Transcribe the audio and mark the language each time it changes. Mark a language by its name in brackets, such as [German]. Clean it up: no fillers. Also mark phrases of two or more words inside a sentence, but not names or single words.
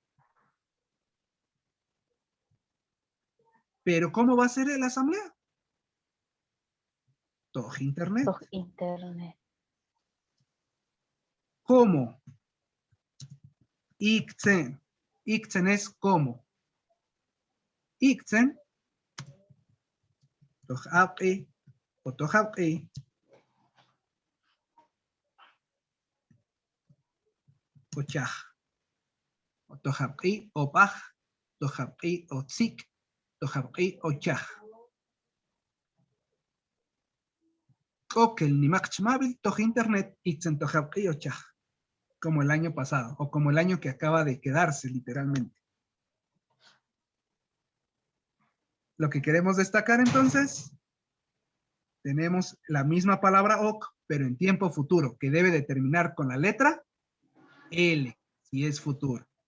[Spanish] Pero ¿cómo va a ser la asamblea? [Mam] Toj internet. Toj internet. [Spanish] ¿Cómo? Iktzen. Iktzen es cómo. [Mam] Iktzen. Tojab'i o tojab'i. Ochaj. O tojab'i o paj. Tojab'i o tzik. Tojab'i o chaj. Coquel nimakchmabil toj internet iktzen tojab'i o chaj. [Spanish] Como el año pasado, o como el año que acaba de quedarse, literalmente. Lo que queremos destacar entonces, tenemos la misma palabra ok, pero en tiempo futuro, que debe de terminar con la letra L, si es futuro.